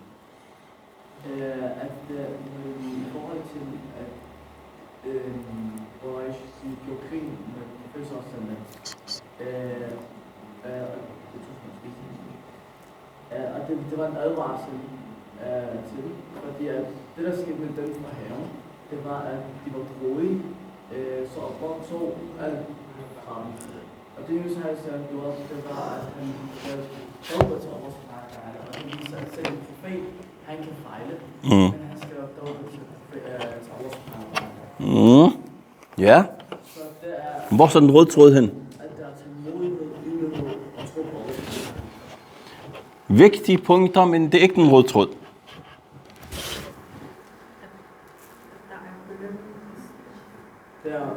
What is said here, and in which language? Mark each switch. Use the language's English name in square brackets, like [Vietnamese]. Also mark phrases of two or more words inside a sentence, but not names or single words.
[Danish] At i forhold til, at Quraysh gjorde krig med de første opstande, og det var en advarsel til dem, fordi at det der skete med dem fra haven, det var, at de var grådige, så optog alt Og det Yunus al-Salam gjorde, det var, at han lavede tawbah til [Arabic] الله سبحانه وتعالى. [Danish] Og det viser, at selv en profet, han kan fejle. Men han skal lave tawbah til [Arabic] الله سبحانه وتعالى. [Danish] Ja. Så det er, Hvor er så den røde tråd hen? at der er tålmodighed, ydmyghed og tro på Allah. Vigtige punkter, men det er ikke den røde tråd. Det er,